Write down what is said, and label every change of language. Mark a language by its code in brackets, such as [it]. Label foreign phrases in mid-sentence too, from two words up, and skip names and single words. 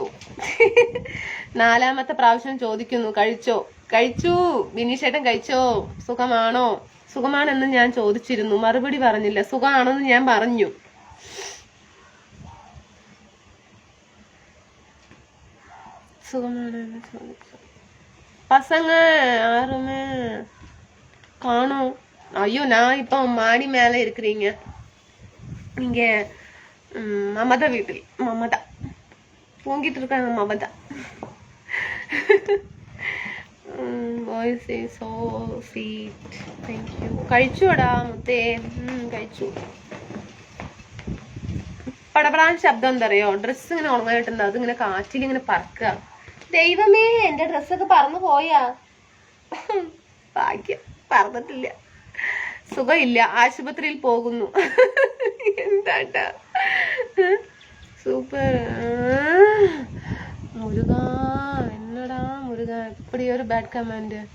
[ml] 4ാമത്തെ പ്രാവശ്യം ചോദിക്കുന്നു, കഴിച്ചു ബിനീഷേട്ടൻ കഴിച്ചോ? സുഖമാണോ? സുഖമാണെന്ന് ഞാൻ ചോദിച്ചിരുന്നു, മറുപടി പറഞ്ഞില്ല. സുഖമാണെന്ന് ഞാൻ പറഞ്ഞു. സുഖമാണെന്ന് ചോദിച്ചു. [ta] பசங்க யாருமே காணோம். ஐயோ, நான் இப்போ மாடி மேல இருக்கிறீங்க. இங்க மமதா வீட்டில். மமதா தூங்கிட்டு இருக்காங்க. மமதா [en] voice is so sweet. Thank you. [ml] കഴിച്ചോടാ മുത്തേ? കഴിച്ചു. പടപടാൻ ശബ്ദം എന്താ അറിയോ? ഡ്രസ്സ് ഇങ്ങനെ ഉണങ്ങായിട്ടുണ്ട്, അതിങ്ങനെ കാറ്റിൽ ഇങ്ങനെ പറക്കുക. ദൈവമേ, എന്റെ ഡ്രസ്സൊക്കെ പറന്നു പോയാ? ഭാഗ്യം, പറന്നിട്ടില്ല. സുഖമില്ല, ആശുപത്രിയിൽ പോകുന്നു. എന്താട്ടാ സൂപ്പർ. [ta] முருகா, என்னடா முருகா இப்படி ஒரு [en] bad comment.